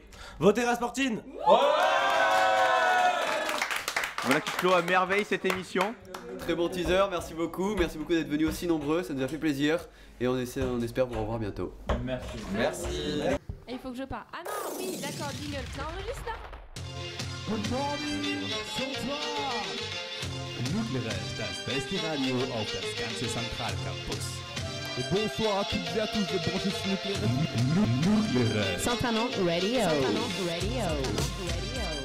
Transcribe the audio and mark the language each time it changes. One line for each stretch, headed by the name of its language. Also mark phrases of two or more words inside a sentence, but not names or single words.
French: Votez Rasportine. Voilà qui clôt à merveille cette émission. Très bon teaser, merci beaucoup d'être venus aussi nombreux, ça nous a fait plaisir et on espère vous revoir bientôt. Merci. Et il faut que je parte. Ah non, oui, d'accord, jingle, ça enregistre là.
English: Good morning,
French: bonsoir.
German: Nucleares, das beste Radio auf das ganze Zentralcampus.
French: Et bonsoir à toutes et à tous de brancher sur Nucleares. Centralement Radio.